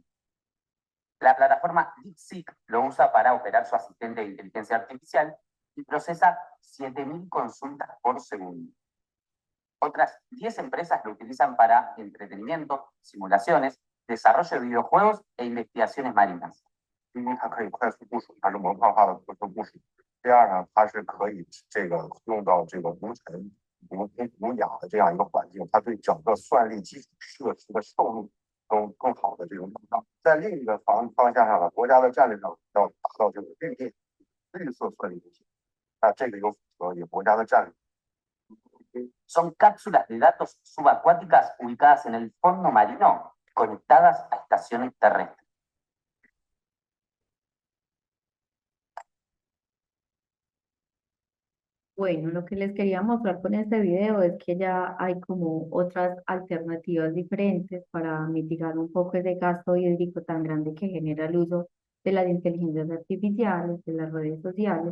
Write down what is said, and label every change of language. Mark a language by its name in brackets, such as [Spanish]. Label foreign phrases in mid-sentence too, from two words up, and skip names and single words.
[Spanish] La plataforma DeepSeek lo usa para operar su asistente de inteligencia artificial y procesa 7.000 consultas por segundo. Otras 10 empresas lo utilizan para entretenimiento, simulaciones, desarrollo de videojuegos e investigaciones marinas. [Chinese] 第一，它可以快速部署，它是模块化的快速部署。第二呢，它是可以用到这个无尘、无氧的这样一个环境，它对整个算力基础设施的寿命更好的这种保障。在另一个方向上呢，国家的战略上要达到这个绿色算力中心，那这个又符合也国家的战略。 [Spanish] Son cápsulas de datos subacuáticas ubicadas en el fondo marino conectadas a estaciones terrestres. Bueno, lo que les quería mostrar con este video es que ya hay como otras alternativas diferentes para mitigar un poco ese gasto hídrico tan grande que genera el uso de las inteligencias artificiales, de las redes sociales.